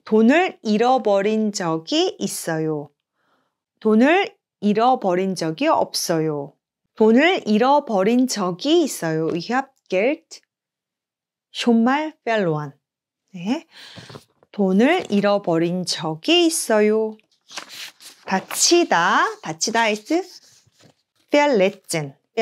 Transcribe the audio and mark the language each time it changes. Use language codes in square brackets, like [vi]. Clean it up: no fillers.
[ko] 돈을 잃어버린 적이 있어요. 돈을 잃어버린 적이 없어요. 돈을 잃어버린 적이 있어요. [de] Ich habe Geld schon mal verloren. [ko] 네. 돈을 잃어버린 적이 있어요. [de] 다치다 ist verletzen.